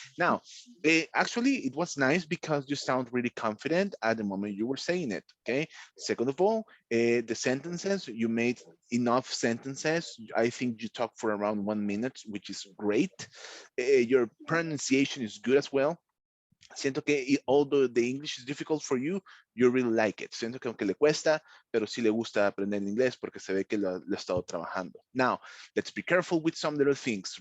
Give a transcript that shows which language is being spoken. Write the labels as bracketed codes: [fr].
[en] Now, actually, it was nice because you sound really confident at the moment you were saying it. Okay. Second of all, the sentences you made enough sentences. I think you talked for around 1 minute, which is great. Your pronunciation is good as well. [es] Siento que [en] although the English is difficult for you, you really like it. [es] Siento que aunque le cuesta, pero sí le gusta aprender inglés porque se ve que lo ha estado trabajando. [en] Now, let's be careful with some little things.